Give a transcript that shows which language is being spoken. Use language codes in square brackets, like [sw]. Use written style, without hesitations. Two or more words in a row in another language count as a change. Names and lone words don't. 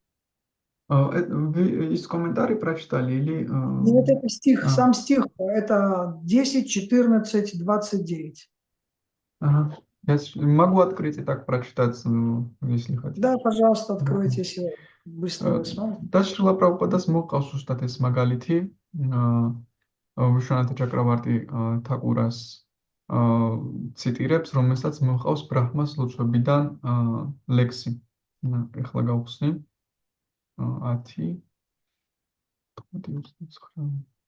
[ru] Из комментариев прочитали или... Нет, это стих, сам стих, это 10, 14, 29. Ага. Я могу открыть и так прочитать, если хотите. Да, пожалуйста, откройте, если быстро вы сможете. [ka] და შრილა პრაბჰუპადას მოყავს უბრალოდ ეს მაგალითი, ვიშვანათა ჩაკრავარტი თაკურას ციტირებს, რომელსაც მოყავს ბრაჰმას ლოცვებიდან ლექსი. ეხლა გავხსნი. 10 29.